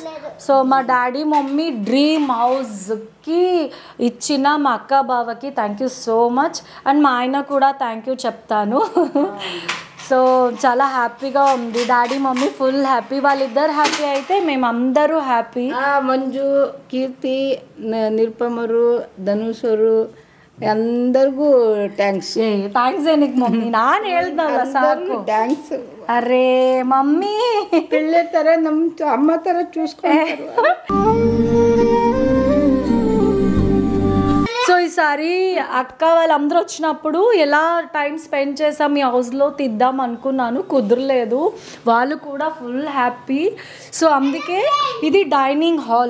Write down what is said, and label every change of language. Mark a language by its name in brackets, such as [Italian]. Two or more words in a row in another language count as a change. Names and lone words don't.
[Telugu] సో మా [English] daddy mummy dream house [Telugu] ఇచ్చిన మా అక్క బావకి [English] thank you so much. [Telugu] అండ్ మా ఆయన కూడా [English] thank you [Telugu] చెప్తాను. సో చాలా హ్యాపీగా ఉంది. [English] daddy mummy full happy. [Telugu] వాళ్ళిద్దరు హ్యాపీ అయితే మేమందరూ హ్యాపీ. [Kannada] ಮಂಜು, ಕೀರ್ತಿ, ನಿರುಪಮರು, ಧನುಷರು ಎಲ್ಲರಿಗೂ ಥ್ಯಾಂಕ್ಸ್. ಥ್ಯಾಂಕ್ಸ್ ಏನಕ್ಕೆ ಮಮ್ಮಿ, ನಾನು ಹೇಳ್ದಲ್ಲ ಸಾಕು. ಥ್ಯಾಂಕ್ಸ್. ಅರೇ ಮಮ್ಮಿ [Telugu] పిల్లల [Kannada] ತರ ನಮ್ಮ [Telugu] అమ్మ ತರ చూసుకుంటారు. సో ఈసారి అక్క వాళ్ళందరూ వచ్చినప్పుడు ఎలా [English] time spend [Telugu] చేసాం ఈ హౌస్లో తీద్దాం అనుకున్నాను, కుదరలేదు. వాళ్ళు కూడా [English] full happy. [Telugu] సో అందుకే ఇది [English] dining hall.